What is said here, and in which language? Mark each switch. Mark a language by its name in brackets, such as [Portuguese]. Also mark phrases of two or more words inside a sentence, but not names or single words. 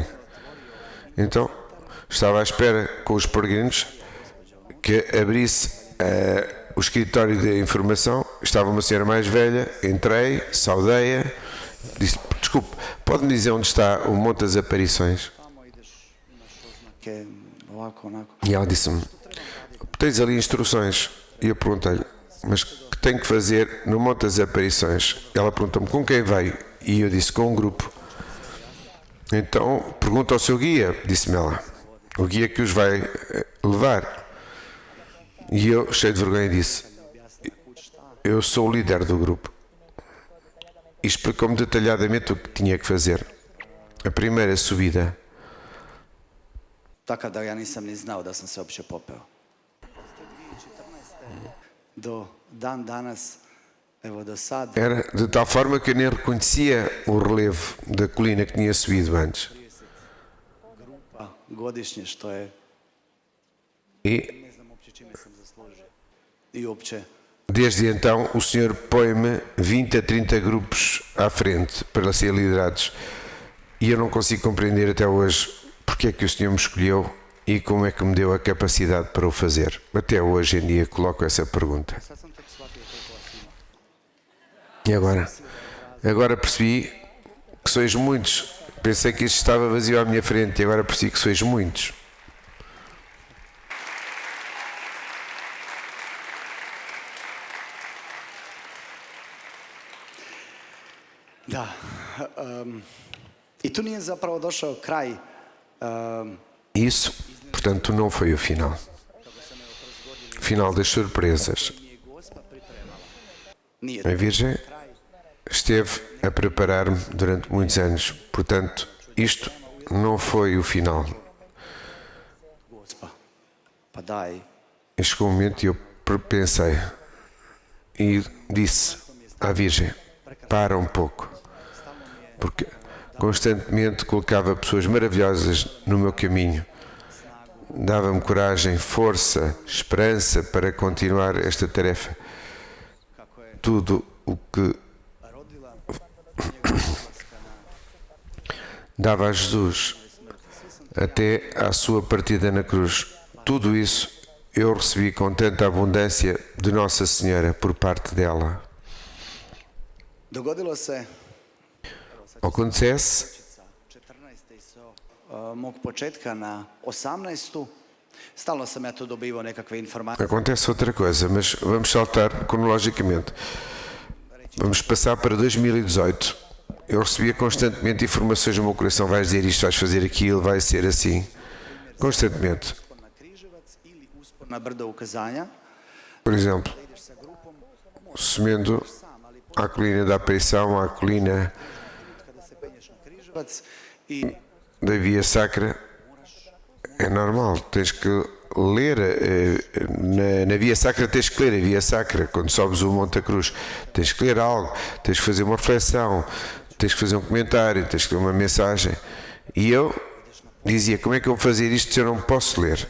[Portuguese] Então, estava à espera com os peregrinos que abrisse o escritório de informação. Estava uma senhora mais velha, entrei, saudei-a, disse, desculpe, pode-me dizer onde está o Monte das Aparições? [Croatian] Tamo ideš, imaš oznake, ovako, onako. [Portuguese] E ela disse-me, tens ali instruções. E eu perguntei-lhe, mas que tenho que fazer no Monte das Aparições? Ela perguntou-me, com quem veio? E eu disse, com um grupo. Então, pergunta ao seu guia, disse-me ela, o guia que os vai levar. E eu, cheio de vergonha, disse, eu sou o líder do grupo. E explicou-me detalhadamente o que tinha que fazer. A primeira subida, [Croatian] Tako da ja nisam ni znao da sam se uopće popeo. do dan danas, evo do sad, [Portuguese] Era de tal forma que eu nem reconhecia o relevo da colina que tinha subido antes. [Croatian] grupa godišnje, što je, [Portuguese] E [Croatian] ne znam uopće čime sam zaslužio. I uopće, [Portuguese] desde então o Senhor põe-me 20 a 30 grupos à frente para ser liderados. E eu não consigo compreender até hoje porque é que o Senhor me escolheu e como é que me deu a capacidade para o fazer. Até hoje em dia coloco essa pergunta. [Croatian] sad sam tek shvatio koliko vas ima. [Portuguese] E agora percebi que sois muitos. Pensei que isto estava vazio à minha frente e agora percebi que sois muitos. [Croatian] Da, i tu nije zapravo došao kraj, [Portuguese] Isso, portanto, não foi o final. Final das surpresas. [Croatian] nije Gospa pripremala. Nije [Portuguese] A Virgem esteve a preparar-me durante muitos anos. Portanto, isto não foi o final. [Croatian] Gospa. Pa daj, [Portuguese] E chegou um momento e eu pensei e disse à Virgem: para um pouco. Porque constantemente colocava pessoas maravilhosas no meu caminho. Dava-me coragem, força, esperança para continuar esta tarefa. [Croatian] kako je [Portuguese] Tudo o que [Croatian] rodila njegova odlaska na [Portuguese] dava a Jesus até à sua partida na cruz. Tudo isso eu recebi com tanta abundância de Nossa Senhora por parte dela. [Croatian] Dogodilo se [Portuguese] Acontece 14. [Croatian] so mog početka na 18. Stalno sam ja tu dobivao nekakve informacije. [Portuguese] Acontece outra coisa, mas vamos saltar cronologicamente. Vamos passar para 2018. Eu recebia constantemente informações no meu coração: vais dizer isto, vais fazer aquilo, vai ser assim. Constantemente. [Croatian] Uspon na Križevac ili uspon na brdo ukazanja. [Portuguese] Por exemplo, [Croatian] Da ideš sa grupom [Portuguese] subindo [Croatian] sam, ali [Portuguese] à colina da Aparição, à colina [Croatian] kada se penješ na Križevac i [Portuguese] da Via Sacra, é normal, tens que ler na Via Sacra, tens que ler a Via Sacra quando sobes o Monte da Cruz, tens que ler algo, tens que fazer uma reflexão, tens que fazer um comentário, tens que ler uma mensagem. E eu dizia: como é que eu vou fazer isto se eu não posso ler?